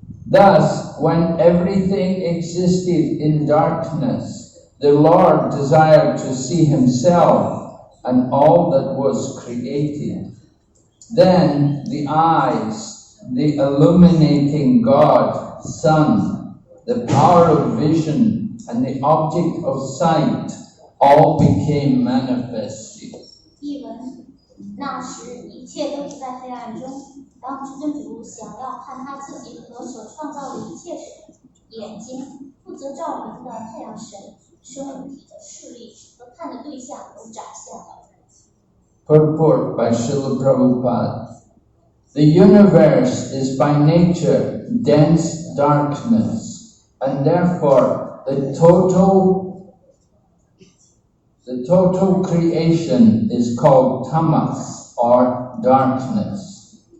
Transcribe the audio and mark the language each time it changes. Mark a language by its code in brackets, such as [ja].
[en] Thus, when everything existed in darkness, the Lord desired to see himself and all that was created. Then the eyes, the illuminating God, Sun, the power of vision, and the object of sight all became manifested. [zh] 译文：那时一切都是在黑暗中。当至尊主想要看他自己和所创造的一切时，眼睛、负责照明的太阳神、生物体的视力和看的对象都展现了。 [en] Purport by Srila Prabhupada. The universe is by nature dense darkness, and therefore the total creation is called tamas, or darkness.